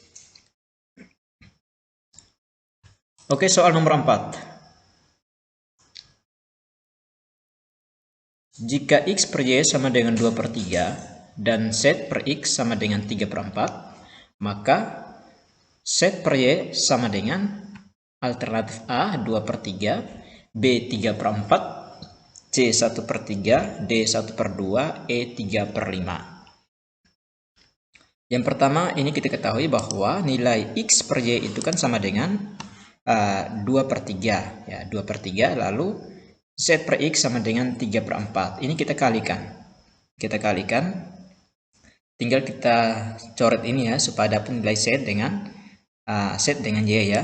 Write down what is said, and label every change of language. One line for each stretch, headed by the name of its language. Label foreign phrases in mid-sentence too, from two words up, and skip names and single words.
Indonesian: Oke, soal nomor 4. Jika X per Y sama dengan 2 per 3 dan Z per X sama dengan 3 per 4, maka Z per Y sama dengan alternatif A 2 per 3, B 3 per 4, C 1 per 3, D 1 per 2, E 3 per 5. Yang pertama ini kita ketahui bahwa nilai X per Y itu kan sama dengan 2 per 3. Ya, 2 per 3 lalu Z per X sama dengan 3 per 4. Ini kita kalikan. Kita kalikan. Tinggal kita coret ini ya supaya dapat nilai Z dengan Y ya.